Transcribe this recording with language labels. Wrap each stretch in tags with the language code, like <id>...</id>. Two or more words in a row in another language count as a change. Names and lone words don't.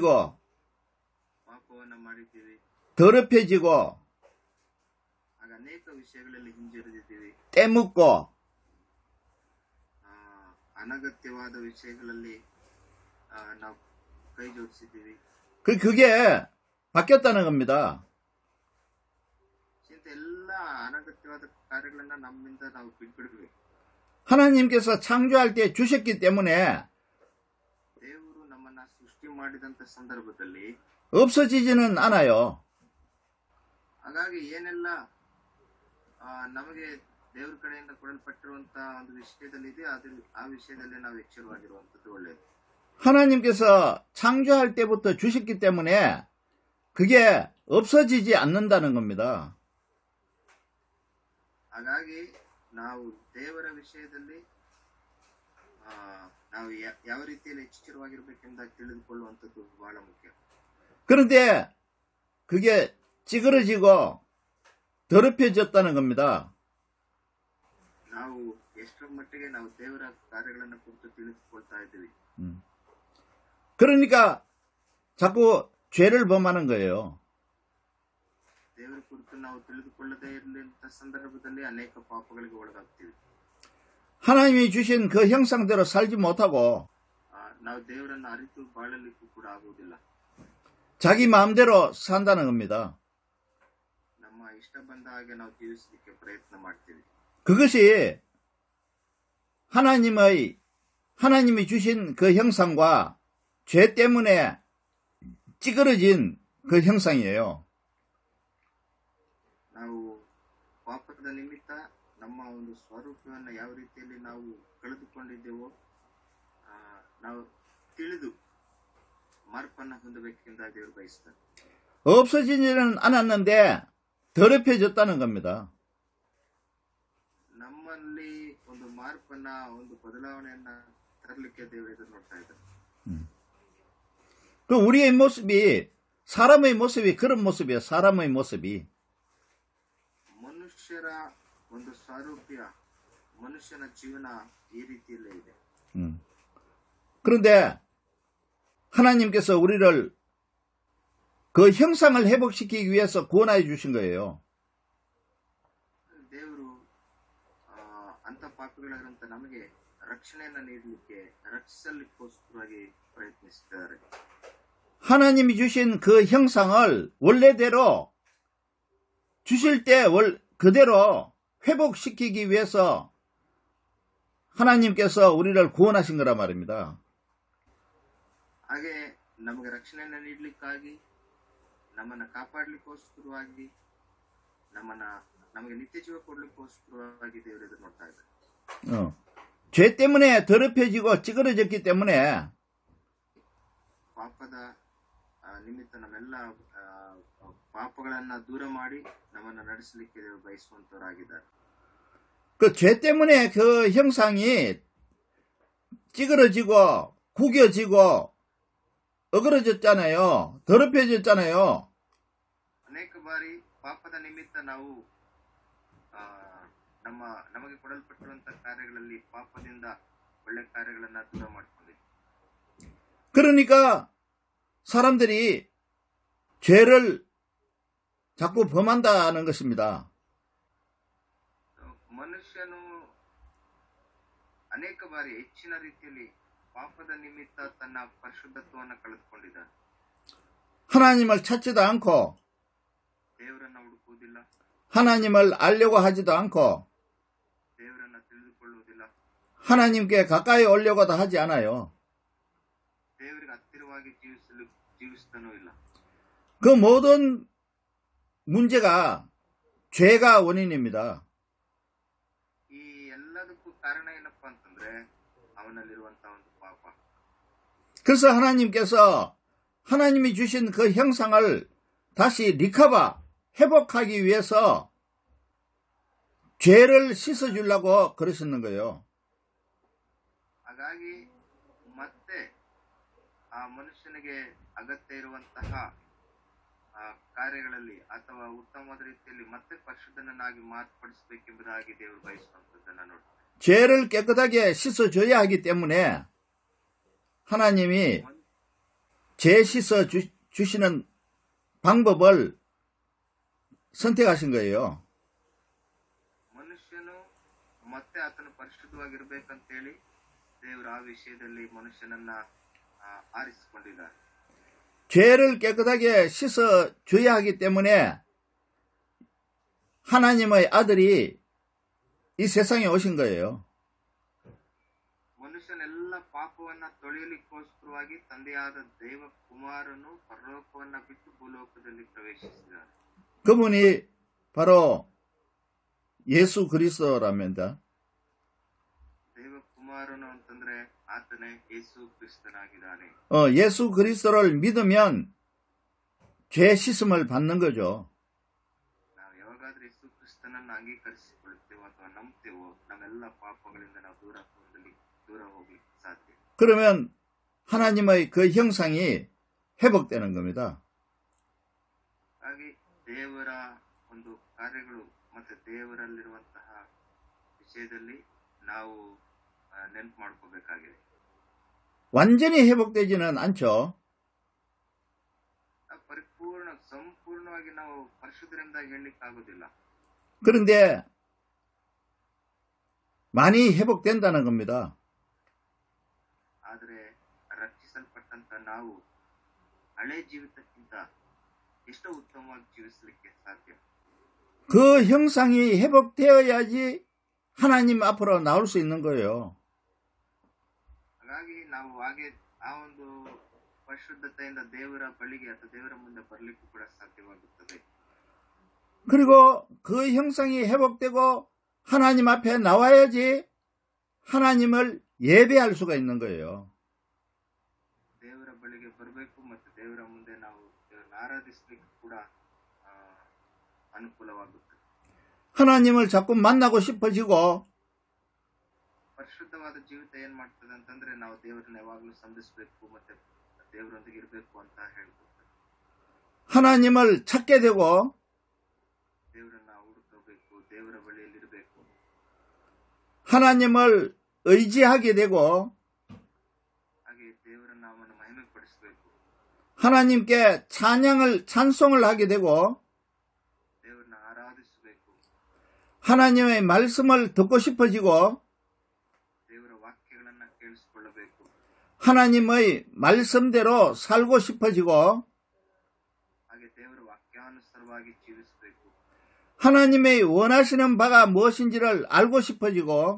<kn>ಪಾಪವನ್ನ ಮಾಡಿದ್ದೀವಿ.</kn> <ko>더럽혀지고</ko> <kn>ಆಗ ಅನೇಕ ವಿಷಯಗಳಲ್ಲಿ ಹಿಂಜರಿದಿದ್ದೀವಿ.</kn> <ko>떼묻고</ko> <kn>ಅನಗತ್ಯವಾದ ವಿಷಯಗಳಲ್ಲಿ ನಾವು ಕೈ ಜೋಡಿಸಿದ್ದೀವಿ.</kn> <ko>그게 바뀌었다는 겁니다.</ko> <kn>ಇಂಥ ಎಲ್ಲ ಅನಗತ್ಯವಾದ ಕಾರ್ಯಗಳನ್ನ ನಮ್ಮಿಂದ ನಾವು ಬಿಟ್ಬಿಡ್ಬೇಕು.</kn> <ko>하나님께서 창조할 때 주셨기 때문에</ko> <kn>ದೇವರು ನಮ್ಮನ್ನ ಸೃಷ್ಟಿ ಮಾಡಿದಂತ ಸಂದರ್ಭದಲ್ಲಿ</kn> <ko>없어지지는 않아요.</ko> <kn>ಹಾಗಾಗಿ ಏನೆಲ್ಲ ನಮಗೆ ದೇವರ ಕಡೆಯಿಂದ ಕೊಡಲ್ಪಟ್ಟಿರುವಂತಹ ಒಂದು ವಿಷಯದಲ್ಲಿ ಇದೆ, ಆ ವಿಷಯದಲ್ಲಿ ನಾವು ಎಚ್ಚರವಾಗಿರುವಂತದ್ದು ಒಳ್ಳೆಯದು.</kn> <ko>하나님께서 창조할 때부터 주셨기 때문에 그게 없어지지 않는다는 겁니다.</ko> <kn>ಹಾಗಾಗಿ ನಾವು ದೇವರ ವಿಷಯದಲ್ಲಿ ನಾವು ಯಾವ ರೀತಿಯಲ್ಲಿ ಎಚ್ಚರವಾಗಿರ್ಬೇಕೆಂಬುದಾಗಿ ತಿಳಿದುಕೊಳ್ಳುವಂಥದ್ದು ಬಹಳ ಮುಖ್ಯ.</kn> <ko>그런데 그게 찌그러지고 더럽혀졌다는 겁니다.</ko> <kn>ನಾವು ಎಷ್ಟರ ಮಟ್ಟಿಗೆ ನಾವು ದೇವರ ಕಾರ್ಯಗಳನ್ನು ಕುರಿತು ತಿಳಿದುಕೊಳ್ತಾ ಇದ್ದೀವಿ.</kn> <ko>그러니까 자꾸 죄를 범하는 거예요.</ko> <kn>ದೇವರ ಕುರಿತು ನಾವು ತಿಳಿದುಕೊಳ್ಳದೇ ಇರಲಿಂತ ಸಂದರ್ಭದಲ್ಲಿ ಅನೇಕ ಪಾಪಗಳಿಗೆ ಒಳಗಾಗ್ತೀವಿ.</kn> <ko>하나님이 주신 그 형상대로 살지 못하고</ko> <kn>ನಾವು ದೇವರನ್ನು ಅರಿತು ಬಾಳಲಿಕ್ಕೂ ಕೂಡ ಆಗುವುದಿಲ್ಲ.</kn> <ko>자기 마음대로 산다는 겁니다.</ko> <kn>ನಮ್ಮ ಇಷ್ಟ ಬಂದ ಹಾಗೆ ನಾವು ಜೀವಿಸಲಿಕ್ಕೆ ಪ್ರಯತ್ನ ಮಾಡ್ತೀವಿ.</kn> <ko>그것이 하나님이 주신 그 형상과 죄 때문에 찌그러진 그 형상이에요.</ko> <kn>ನಾವು ಪಾಪದ ನಿಮಿತ್ತ ನಮ್ಮ ಒಂದು ಸ್ವರೂಪವನ್ನು ಯಾವ ರೀತಿಯಲ್ಲಿ ನಾವು ಕಳೆದುಕೊಂಡಿದ್ದೇವೋ ನಾವು ತಿಳಿದು ಮಾರ್ಪನ್ನ ಹೊಂದಬೇಕೆಂದು ದೇವರು ಬಯಸ್ತಾರೆ.</kn> <ko>없어지지는 않았는데 더럽혀졌다는 겁니다.</ko> <kn>ನಮ್ಮಲ್ಲಿ ಒಂದು ಮಾರ್ಪನ್ನ ಒಂದು ಬದಲಾವಣೆಯನ್ನ ತರಲಿಕ್ಕೆ ದೇವರು ಎದುರು ನೋಡ್ತಾ ಇದ್ದಾರೆ.</kn> <ko>그 우리의 모습이 사람의 모습이 그런 모습이에요. 사람의 모습이</ko> <kn>ಮನುಷ್ಯರ ಒಂದು ಸ್ವರೂಪ, ಮನುಷ್ಯನ ಜೀವನ ಈ ರೀತಿಯಲ್ಲೇ ಇದೆ.</kn> <ko>그런데 하나님께서 우리를 그 형상을 회복시키기 위해서 구원하여 주신 거예요.</ko> <kn>ದೇವರು ಅಂತ ಪಾಪಿಗಳಾಗಿರುವಂತ ನಮಗೆ ರಕ್ಷಣೆಯನ್ನು ನೀಡಲಿಕ್ಕೆ, ರಕ್ಷಿಸಲಿಕ್ಕೋಸ್ಕರವಾಗಿ ಪ್ರಯತ್ನಿಸಿದ್ದಾರೆ.</kn> <ko>하나님이 주신 그 형상을 원래대로 주실 때 그대로 회복시키기 위해서 하나님께서 우리를 구원하신 거란 말입니다.</ko> <kn>ಹಾಗೆ ನಮಗೆ ರಕ್ಷಣೆಯನ್ನು ನೀಡಲಿಕ್ಕಾಗಿ, ನಮ್ಮನ್ನ ಕಾಪಾಡಲಿಕ್ಕೋಸ್ಕರವಾಗಿ, ನಮಗೆ ನಿತ್ಯ ಜೀವ ಕೊಡ್ಲಿಕ್ಕೋಸ್ಕರವಾಗಿ ದೇವರು ಎದುರು ನೋಡ್ತಾ ಇದ್ದಾರೆ.</kn> <ko>죄 때문에 더럽혀지고 찌그러졌기 때문에</ko> <kn>ಪಾಪದ ನಿಮಿತ್ತ ನಮ್ಮೆಲ್ಲ ಪಾಪಗಳನ್ನ ದೂರ ಮಾಡಿ ನಮ್ಮನ್ನು ನಡೆಸಲಿಕ್ಕೆ ದೇವರು ಬಯಸುವಂತವರಾಗಿದ್ದಾರೆ.</kn> <ko>그 죄 때문에 그 형상이 찌그러지고 구겨지고 어그러졌잖아요. 더럽혀졌잖아요.</ko> <kn>ಅನೇಕ ಬಾರಿ ಪಾಪದ ನಿಮಿತ್ತ ನಾವು ನಮಗೆ ಕೊಡಲ್ಪಟ್ಟಿರುವಂತಹ ಕಾರ್ಯಗಳಲ್ಲಿ ಪಾಪದಿಂದ ಒಳ್ಳೆ ಕಾರ್ಯಗಳನ್ನ ದೂರ ಮಾಡಿಕೊಂಡಿದ್ದೀವಿ.</kn> <ko>그러니까 사람들이 죄를 자꾸 범한다는 것입니다.</ko> <kn>ಮನುಷ್ಯನು ಅನೇಕ ಬಾರಿ ಹೆಚ್ಚಿನ ರೀತಿಯಲ್ಲಿ ಪಾಪದ ನಿಮಿತ್ತ ತನ್ನ ಪರಿಶುದ್ಧತ್ವವನ್ನು ಕಳೆದುಕೊಂಡಿದ್ದಾನೆ.</kn> <ko>하나님을 찾지도 않고</ko> <kn>ದೇವರನ್ನ ಹುಡುಕುವುದಿಲ್ಲ,</kn> <ko>하나님을 알려고 하지도 않고</ko> <kn>ದೇವರನ್ನ ತಿಳಿದುಕೊಳ್ಳುವುದಿಲ್ಲ,</kn> <ko>하나님께 가까이 오려고도 하지 않아요.</ko> <kn>ದೇವರಿಗೆ ಹತ್ತಿರವಾಗಿ ಜೀವಿಸುತ್ತಾನೂ ಇಲ್ಲ.</kn> <ko>그 모든 문제가 죄가 원인입니다.</ko> <kn>ಈ ಎಲ್ಲದಕ್ಕೂ ಕಾರಣ ಏನಪ್ಪಾ ಅಂತಂದ್ರೆ ಅವನಲ್ಲಿರುವಂತಹ ಒಂದು ಪಾಪ.</kn> <ko>그래서 하나님께서 하나님이 주신 그 형상을 다시 리커버, 회복하기 위해서 죄를 씻어주려고 그러시는 거예요.</ko> <kn>ಹಾಗಾಗಿ ಮತ್ತೆ ಆ ಮನುಷ್ಯನಿಗೆ ಅಗತ್ಯ ಇರುವಂತಹ ಕಾರ್ಯಗಳಲ್ಲಿ ಅಥವಾ ಉತ್ತಮವಾದ ರೀತಿಯಲ್ಲಿ ಮತ್ತೆ ಪರಿಶುದ್ಧನನ್ನಾಗಿ ಮಾರ್ಪಡಿಸಬೇಕೆಂಬುದಾಗಿ ದೇವರು ಬಯಸುವಂತದ್ದನ್ನ ನೋಡ್ತಾರೆ.</kn> <ko>죄를 깨끗하게 씻어줘야 하기 때문에 하나님이 죄 씻어 주시는 방법을 선택하신 거예요.</ko> <kn>ಮನುಷ್ಯನು ಮತ್ತೆ ಆತನು ಪರಿಶುದ್ಧವಾಗಿರ್ಬೇಕಂತೇಳಿ ದೇವರು ಆ ವಿಷಯದಲ್ಲಿ ಮನುಷ್ಯನನ್ನ ಆರಿಸಿಕೊಂಡಿದ್ದಾರೆ.</kn> <ko>죄를 깨끗하게 씻어줘야 하기 때문에 하나님의 아들이 이 세상에 오신 거예요.</ko> <kn>ಮನುಷ್ಯನೆಲ್ಲ ಪಾಪವನ್ನ ತೊಳೆಯಲಿಕ್ಕೋಸ್ಕರವಾಗಿ ತಂದೆಯಾದ ದೇವ ಕುಮಾರನು ಪರಲೋಕವನ್ನ ಬಿಟ್ಟು ಭೂಲೋಕದಲ್ಲಿ ಪ್ರವೇಶಿಸಿದ್ದಾರೆ.</kn> <ko>그분이 바로 예수 그리스도랍니다.</ko> <kn>ದೇವ ಕುಮಾರನು ಅಂತಂದ್ರೆ ಆತನೇ ಯೇಸು ಕ್ರಿಸ್ತನಾಗಿದ್ದಾನೆ.</kn> <ko>예수 그리스도를 믿으면 죄 씻음을 받는 거죠.</ko> <kn>ನಾವು ಯಾವಾಗಾದ್ರೂ ಯೇಸು ಕ್ರಿಸ್ತನನ್ನು ಅಂಗೀಕರಿಸಿಕೊಳ್ಳುತ್ತೇವೋ ಅಥವಾ ನಂಬ್ತೇವೋ ನಮ್ಮೆಲ್ಲ ಪಾಪಗಳಿಂದ ನಾವು ದೂರ ಹೋಗ್ಲಿಕ್ಕೆ ಸಾಧ್ಯ.</kn> <ko>그러면 하나님의 그 형상이 회복되는 겁니다.</ko> <kn>ಹಾಗೆ ದೇವರ ಒಂದು ಕಾರ್ಯಗಳು ಮತ್ತೆ ದೇವರಲ್ಲಿರುವಂತಹ ವಿಷಯದಲ್ಲಿ ನಾವು ನೆನಪು ಮಾಡ್ಕೋಬೇಕಾಗಿದೆ.</kn> <ko>완전히 회복되지는 않죠.</ko> <kn>ಸಂಪೂರ್ಣವಾಗಿ ನಾವು ಪರಿಶುದ್ಧರೆಂದಾಗಿ ಹೇಳಲಿಕ್ಕೆ ಆಗೋದಿಲ್ಲ.</kn> <ko>그런데 많이 회복된다는 겁니다.</ko> <kn>ಆದರೆ ರಕ್ಷಿಸಲ್ಪಟ್ಟಂತ ನಾವು ಹಳೆ ಜೀವಿತಕ್ಕಿಂತ ಎಷ್ಟೋ ಉತ್ತಮವಾಗಿ ಜೀವಿಸಲಿಕ್ಕೆ ಸಾಧ್ಯ.</kn> <ko>그 형상이 회복되어야지 하나님 앞으로 나올 수 있는 거예요.</ko> <kn>ಹಾಗಾಗಿ ನಾವು ಹಾಗೆ ಆ ಒಂದು ಪರಿಶುದ್ಧತೆಯಿಂದ ದೇವರ ಬಳಿಗೆ ಅಥವಾ ದೇವರ ಮುಂದೆ ಬರಲಿಕ್ಕೂ ಕೂಡ ಸಾಧ್ಯವಾಗುತ್ತದೆ.</kn> <ko>그리고 그 형상이 회복되고 하나님 앞에 나와야지 하나님을 예배할 수가 있는 거예요.</ko> <kn>ದೇವರ ಬಳಿಗೆ ಬರಬೇಕು ಮತ್ತು ದೇವರ ಮುಂದೆ ನಾವು ದೇವರನ್ನು ಆರಾಧಿಸಲಿಕ್ಕೆ ಕೂಡ ಅನುಕೂಲವಾಗುತ್ತದೆ.</kn> <ko>하나님을 자꾸 만나고 싶어지고</ko> <kn>ಪರಿಶುದ್ಧವಾದ ಜೀವಿತ ಏನ್ ಮಾಡ್ತದೆ ಅಂತಂದ್ರೆ ನಾವು ದೇವರನ್ನ ಯಾವಾಗಲೂ ಸಂಧಿಸಬೇಕು ಮತ್ತೆ ದೇವರೊಂದಿಗೆ ಇರಬೇಕು ಅಂತ ಹೇಳ್ಕೊಡ್ತಾರೆ.</kn> <ko>하나님을 찾게 되고</ko> <kn>ದೇವರನ್ನ ಹುಡುಕಬೇಕು, ದೇವರ ಬಳಿಯಲ್ಲಿ ಇರಬೇಕು,</kn> <ko>하나님을 의지하게 되고</ko> <kn>ಹಾಗೆ ದೇವರ ನಾಮವನ್ನು ಮಹಿಮೆ ಪಡಿಸಬೇಕು,</kn> <ko>하나님께 찬송을 하게 되고</ko> <kn>ದೇವರನ್ನ ಆರಾಧಿಸಬೇಕು,</kn> <ko>하나님의 말씀을 듣고 싶어지고</ko> <kn>ದೇವರ ವಾಕ್ಯಗಳನ್ನ ಕೇಳಿಸಿಕೊಳ್ಳಬೇಕು,</kn> <ko>하나님의 말씀대로 살고 싶어지고</ko> <kn>ಹಾಗೆ ದೇವರ ವಾಕ್ಯಾನುಸಾರವಾಗಿ ಜೀವಿಸಬೇಕು,</kn> <ko>하나님의 원하시는 바가 무엇인지를 알고 싶어지고</ko>